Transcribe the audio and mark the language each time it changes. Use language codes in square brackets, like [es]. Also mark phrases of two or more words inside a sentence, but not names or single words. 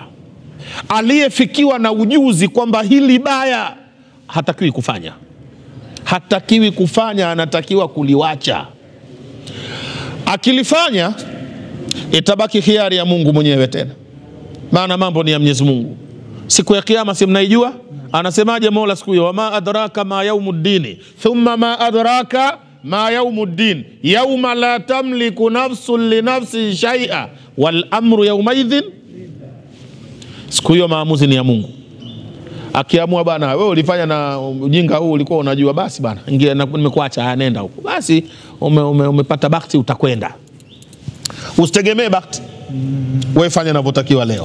[sw] Aliyefikiwa na ujuzi kwamba hili baya hatakiwi kufanya, anatakiwa kuliwacha. Akilifanya itabaki khiari ya Mungu mwenyewe tena, maana mambo ni ya Mwenyezi Mungu. Siku ya kiyama si mnaijua? Anasemaje Mola siku hiyo? [ar] وما أدراك ما يوم الدين ثم ما أدراك ما يوم الدين يوم لا تملك نفس لنفس شيئا والأمر يومئذ. [sw] Siku hiyo maamuzi ni ya Mungu. Akiamua bana, wewe ulifanya na ujinga huu, ulikuwa unajua, basi bana, ingia, nimekuacha, nenda huko, basi umepata bakti, utakwenda. Usitegemee bakti, wewe fanya unavyotakiwa leo.